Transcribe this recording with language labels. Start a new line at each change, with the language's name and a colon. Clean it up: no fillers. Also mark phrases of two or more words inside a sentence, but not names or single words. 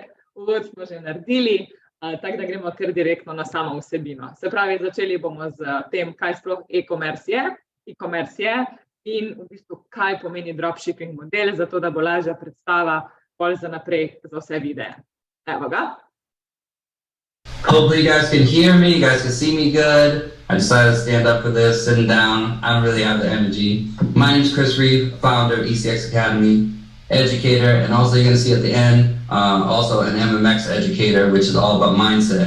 Slovenian: Uvod smo že naredili, tako da gremo kar direktno na samo vsebino. Se pravi, začeli bomo z tem, kaj sploh e-commerce je in v bistvu, kaj pomeni dropshipping model, zato da bo lažja predstava pol za naprej za vse videe. Evo ga.
English: Hopefully you guys can hear me, you guys can see me good. I decided to stand up for this, sitting down. I don't really have the energy. My name is Chris Reeve, founder of ECX Academy, educator, and also you're going to see at the end, also an MMX educator, which is all about mindset.